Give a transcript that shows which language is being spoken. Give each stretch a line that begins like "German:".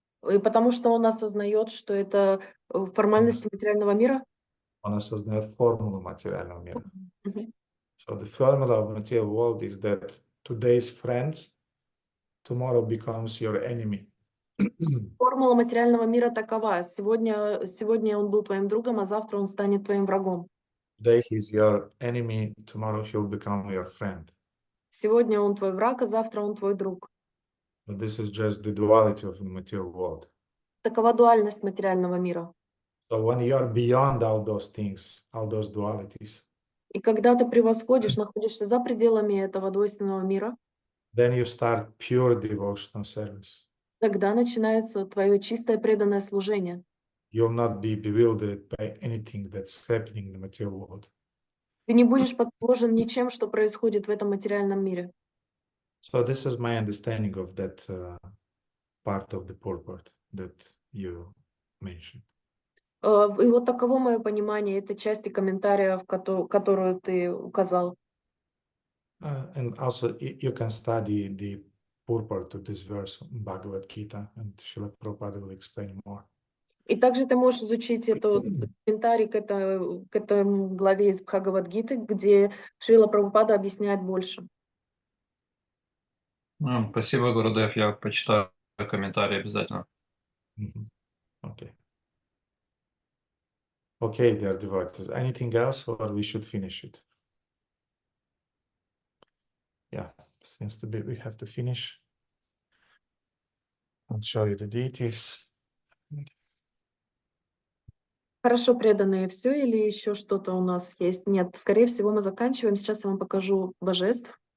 Russian: и потому что он осознает, что это формальности материального мира. Он осознает формулу материального мира. Мгм.
English: So the formula of material world is that today's friend tomorrow becomes your enemy.
Russian: Формула материального мира такова. Сегодня он был твоим другом, а завтра он станет твоим врагом.
English: Today he's your enemy, tomorrow he'll become your friend.
Russian: Сегодня он твой враг, а завтра он твой друг.
English: But this is just the duality of the material world.
Russian: Такова дуальность материального мира.
English: So when you are beyond all those things, all those dualities,
Russian: И когда ты превосходишь, находишься за пределами этого двойственного мира,
English: then you start pure devotional service.
Russian: тогда начинается твое чистое преданное служение.
English: You'll not be bewildered by anything that's happening in the material world.
Russian: Ты не будешь потревожен ничем, что происходит в этом материальном мире.
English: So this is my understanding of that part of the purport that you mentioned.
Russian: И вот таково мое понимание этой части комментариев, которую ты указал.
English: And also you can study the purport of this verse in Bhagavad Gita, and Srila Prabhupada will explain more.
Russian: И также ты можешь изучить этот комментарий к этой главе из Бхагавад-гиты, где Шрила Прабхупада объясняет больше. Спасибо, Гурудев. Я почитаю комментарии обязательно.
English: Okay. Okay, dear devotees. Anything else, or we should finish it? Yeah, seems to be we have to finish. I'll show you the deities.
Russian: Хорошо, преданные, все или еще что-то у нас есть? Нет, скорее всего, мы заканчиваем. Сейчас я вам покажу божеств.